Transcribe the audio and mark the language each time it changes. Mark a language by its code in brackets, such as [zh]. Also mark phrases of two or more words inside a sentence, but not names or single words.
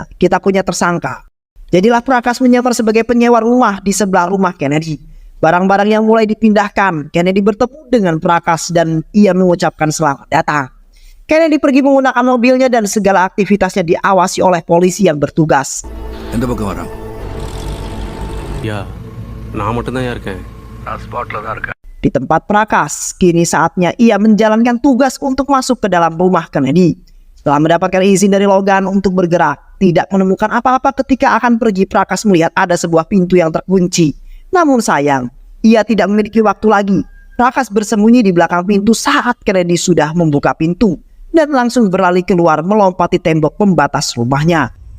[id] Kita punya tersangka. Jadilah Prakas menyamar sebagai penyewa rumah di sebelah rumah Kennedy. Barang-barang yang mulai dipindahkan. Kennedy bertemu dengan Prakas dan ia mengucapkan selamat datang. Kennedy pergi menggunakan mobilnya dan segala aktivitasnya diawasi oleh polisi yang bertugas. [ta] எந்த பக்கம் வரான்? யா நான் மட்டும்தான் இருக்கேன். நான் ஸ்பாட்ல தான் இருக்கேன். [id] Di tempat Prakas, kini saatnya ia menjalankan tugas untuk masuk ke dalam rumah Kennedy. Setelah mendapatkan izin dari Logan untuk bergerak, tidak menemukan apa-apa ketika akan pergi, Prakas melihat ada sebuah pintu yang terkunci. Namun sayang, ia tidak memiliki waktu lagi. Prakas bersembunyi di belakang pintu saat Kennedy sudah membuka pintu dan langsung berlari keluar melompati tembok pembatas rumahnya.